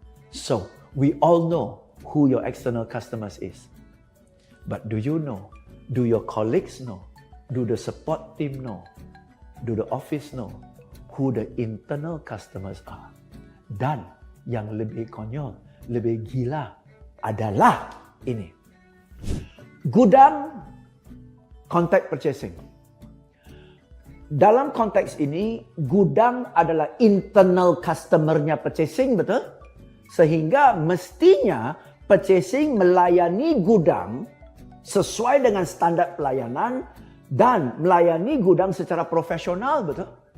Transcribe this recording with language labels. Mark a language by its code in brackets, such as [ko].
[en] So, we all know who your external customers is. But do you know? Do your colleagues know? Do the support team know? Do the office know who the internal customers are? [id] Dan yang lebih konyol, lebih gila adalah ini. Gudang contact purchasing. Dalam konteks ini, gudang adalah internal customer-nya purchasing, betul? Sehingga mestinya purchasing melayani gudang sesuai dengan standar pelayanan dan melayani gudang secara profesional, betul?